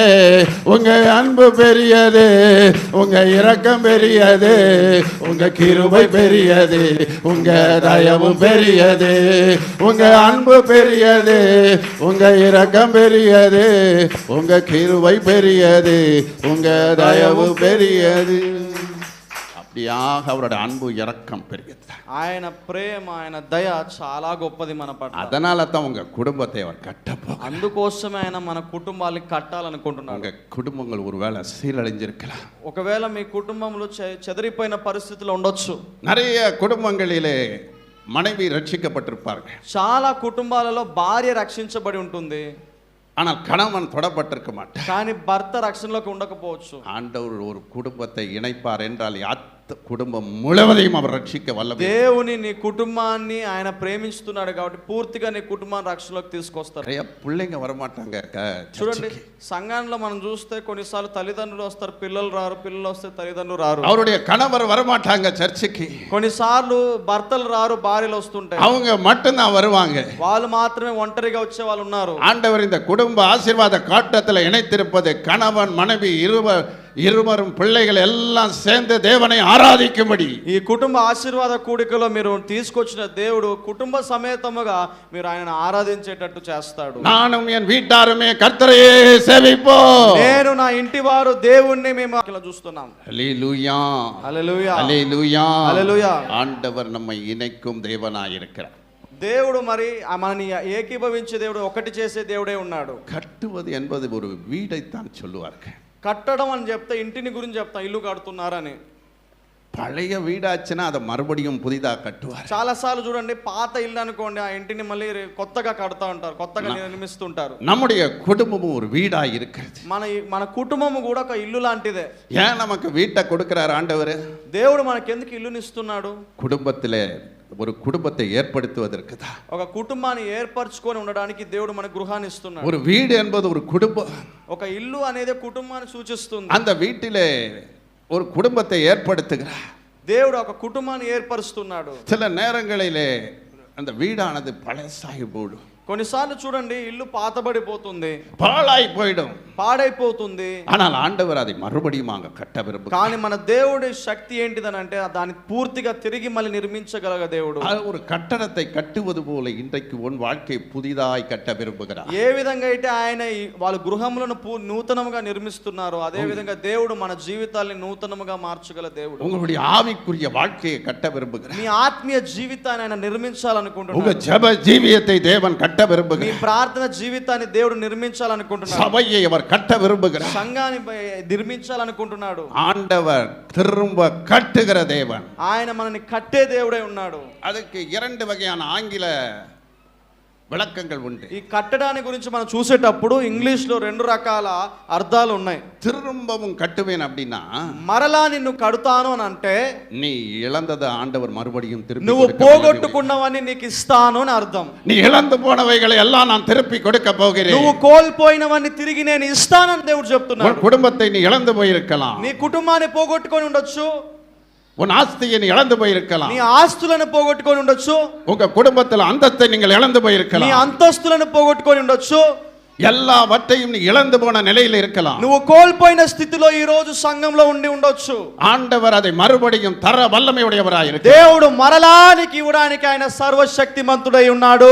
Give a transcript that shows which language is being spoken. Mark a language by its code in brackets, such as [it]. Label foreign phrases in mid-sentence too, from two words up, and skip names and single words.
[ta] உங்க அன்பு பெரியது, உங்க இரக்கம் பெரியது, உங்க கிருபை பெரியது, உங்க தயவு பெரியது. உங்க அன்பு பெரியது, உங்க இரக்கம் பெரியது, உங்க கிருபை பெரியது, உங்க தயவு பெரியது. அவருடைய அன்பு இரக்கம் பெரியது. [te] ఆయన ప్రేమ ఆయన దయ చాలా గొప్పది మన పట్ల. [ta] அதனால தான் உங்க குடும்பத்தை அவர் கட்டப்போ. [te] అందుకోసమే ఆయన మన కుటుంబాన్ని కట్టాలనుకుంటున్నాడు. [ta] உங்க குடும்பங்கள் ஒருவேளை சீரழிஞ்சிருக்கலாம். [te] ఒకవేళ మీ కుటుంబంలో చెదిరిపోయిన పరిస్థితులు ఉండొచ్చు. [ta] நிறைய குடும்பங்களிலே மனைவி ரட்சிக்கப்பட்டிருப்பார்கள். [te] చాలా కుటుంబాలలో భార్య రక్షించబడి ఉంటుంది, [ta] ஆனால் கணவன் தொடப்பட்டிருக்க மாட்டார். [te] కానీ భర్త రక్షణలోకి ఉండకపోవచ్చు. [ta] ஆண்டவர் ஒரு குடும்பத்தை இணைப்பார் என்றால் குடும்பம் முழுவதையும் அவர் ரட்சிக்க வல்லவர். [te] దేవుని నీ కుటుంబాన్ని ఆయన ప్రేమిస్తున్నాడు కాబట్టి పూర్తిగా నీ కుటుంబాన్ని రక్షణలోకి తీసుకొస్తారు. [ta] நிறைய பிள்ளைங்க வரமாட்டாங்க [te] చూడండి సంఘంలో మనం చూస్తే కొన్నిసార్లు తల్లిదండ్రులు వస్తారు, పిల్లలు రారు, పిల్లలు వస్తే తల్లిదండ్రులు రారు. [ta] அவருடைய கணவர் வரமாட்டாங்க சர்ச்சுக்கு. [te] కొన్నిసార్లు భర్తలు రారు, భార్యలు వస్తుంటాయి. [ta] அவங்க மட்டும்தான் வருவாங்க. [te] వాళ్ళు మాత్రమే ఒంటరిగా వచ్చే వాళ్ళు ఉన్నారు. [ta] ஆண்டவர் இந்த குடும்ப ஆசீர்வாத காட்டத்தில் இணைத்திருப்பது கணவன் மனைவி இருவரும் பிள்ளைகள் எல்லாம் சேர்ந்து தேவனை ஆராதிக்கும்படி. [te] ఈ కుటుంబ ఆశీర్వాద కూడికలో మీరు తీసుకొచ్చిన దేవుడు కుటుంబ సమేతముగా మీరు ఆయనను ఆరాధించేటట్టు చేస్తాడు. [ta] நானும் என் வீட்டாருமே கர்த்தரையே சேவிப்போம். [te] నేను నా ఇంటి వారు దేవుణ్ణి మేము అట్లా చూస్తున్నాం. [ta] ஹல்லேலூயா [te] హల్లెలూయా [ta] ஹல்லேலூயா [te] హల్లెలూయా. [ta] ஆண்டவர் நம்மை இணைக்கும் தேவனாய் இருக்கிறார். [te] దేవుడు మరి మనని ఏకీభవించే దేవుడు, ఒకటి చేసే దేవుడే ఉన్నాడు. [ta] கட்டுவது என்பது ஒரு வீடைத்தான் சொல்லுவார்கள். [te] కట్టడం అని చెప్తే ఇంటిని గురించి చెప్తాం, ఇల్లు కడుతున్నారని. [ta] பழைய வீடாச்சுன்னா அதை மறுபடியும் புதிதாக கட்டுவார். [te] చాలా సార్లు చూడండి, పాత ఇల్లు అనుకోండి, ఆ ఇంటిని మళ్ళీ కొత్తగా కడతా ఉంటారు, కొత్తగా నిర్మిస్తుంటారు. [ta] நம்முடைய குடும்பமும் ஒரு வீடா இருக்கிறது. [te] మన కుటుంబము కూడా ఒక ఇల్లు లాంటిదే. [ta] ஏன் நமக்கு வீட்டை கொடுக்கிறார் ஆண்டவர்? [te] దేవుడు మనకి ఎందుకు ఇల్లుని ఇస్తున్నాడు? [ta] குடும்பத்திலே ஒரு குடும்பத்தை ஏற்படுத்துவதற்கு தான். [te] ఒక కుటుంబాన్ని ఏర్పరచుకొని ఉండడానికి దేవుడు మనకు గృహాన్ని ఇస్తున్నాడు. [ta] ஒரு வீடு என்பது ஒரு குடும்பம். [te] ఒక ఇల్లు అనేది కుటుంబాన్ని సూచిస్తుంది. [ta] அந்த வீட்டிலே ஒரு குடும்பத்தை ஏற்படுத்துகிறார். [te] దేవుడు ఒక కుటుంబాన్ని ఏర్పరుస్తున్నాడు. [ta] சில நேரங்களிலே அந்த வீடானது பழசாகி போடும். [te] కొన్నిసార్లు చూడండి, ఇల్లు పాతబడిపోతుంది, [ta] பாழாய் போயிடும், [te] పాడైపోతుంది. [ta] ஆனால் ஆண்டவர் அதை மறுபடியும் கட்ட விரும்புகிறார். [te] కానీ మన దేవుడి శక్తి ఏంటిదని అంటే దాన్ని పూర్తిగా తిరిగి మళ్ళీ నిర్మించగలగ దేవుడు. [ta] ஒரு கட்டடத்தை கட்டுவது போல இன்றைக்கு உன் வாழ்க்கை புதிதாய் கட்ட விரும்புகிறார். [te] ఏ విధంగా అయితే ఆయన వాళ్ళ గృహములను నూతనముగా నిర్మిస్తున్నారో అదే విధంగా దేవుడు మన జీవితాల్ని నూతనముగా మార్చగల దేవుడు. [ta] உங்களுடைய ஆவிக்குரிய வாழ்க்கையை கட்ட விரும்புகிறார். [te] మీ ఆత్మీయ జీవితాన్ని ఆయన నిర్మించాలనుకుంటున్నాడు. [ta] உங்க ஜெப ஜீவியத்தை தேவன் கட்ட விரும்புகிறார். [te] మీ ప్రార్థన జీవితాన్ని దేవుడు నిర్మించాలనుకుంటున్నాడు. [ta] சபையை அவர் கட்ட விரும்புகிறார். [te] సంఘాన్ని నిర్మించాలనుకుంటున్నాడు. [ta] ஆண்டவர் திரும்ப கட்டுகிற தேவன். [te] ఆయన మనల్ని కట్టే దేవుడే ఉన్నాడు. [ta] அதுக்கு 2 வகையான ஆங்கில விளக்கங்கள் உண்டு. [te] ఈ కట్టడాన్ని గురించి మనం చూసేటప్పుడు ఇంగ్లీష్ లో 2 రకాల అర్థాలు ఉన్నాయి. [ta] திரும்பவும் கட்டுவேன் அப்படின்னா, [te] మరలా నిన్ను కడుతాను అని అంటే [ta] நீ இழந்தத ஆண்டவர் மறுபடியும் திருப்பி [te] నువ్వు పోగొట్టుకున్నవన్నీ నీకు ఇస్తాను అని అర్థం. [ta] நீ இழந்து போனவைகளை எல்லாம் நான் திருப்பி கொடுக்க போகிறேன். [te] నువ్వు కోల్పోయినవన్నీ తిరిగి నేను ఇస్తానని దేవుడు చెప్తున్నాడు. [ta] உன் குடும்பத்தை நீ இழந்து போயிருக்கலாம். [te] నీ కుటుంబాన్ని పోగొట్టుకొని ఉండొచ్చు. [ta] உன் ஆஸ்தியை நீ இழந்து போயிருக்கலாம். [te] నీ ఆస్తులను పోగొట్టుకొని ఉండొచ్చు. [ta] உங்க குடும்பத்தில் அந்தத்தை நீங்கள் இழந்து போயிருக்கலாம். [te] నీ అంతస్తులను పోగొట్టుకొని ఉండొచ్చు. [ta] எல்லாவற்றையும் நீ இழந்து போன நிலையில் இருக்கலாம். [te] నువ్వు కోల్పోయిన స్థితిలో ఈ రోజు సంఘంలో ఉండి ఉండొచ్చు. [ta] ஆண்டவர் அதை மறுபடியும் தர வல்லமையுடையவராய் இருக்கிறார். [te] దేవుడు మరలా నీకు ఇవ్వడానికి ఆయన సర్వశక్తిమంతుడై ఉన్నాడు.